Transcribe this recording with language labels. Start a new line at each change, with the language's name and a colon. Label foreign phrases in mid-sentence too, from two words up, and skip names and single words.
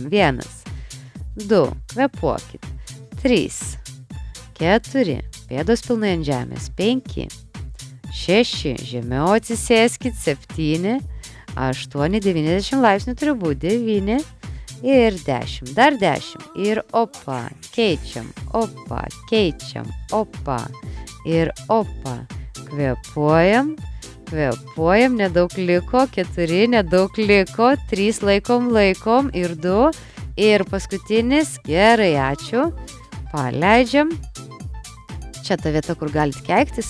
Lithuanian: 1, 2, kvėpuokit. 3, 4, pėdos pilnai ant žemės. 5, 6, žemiau atsisėskit. 7, 8, 90 laipsnių turi būti. 9 ir 10. Dar 10. Ir opa, keičiam, opa, keičiam, opa. Ir opa. Kvėpuojam, kvėpuojam, nedaug liko. 4, nedaug liko. 3, laikom ir 2. Ir paskutinis. Gerai, ačiū. Paleidžiam. Čia ta vieta, kur galite keiktis.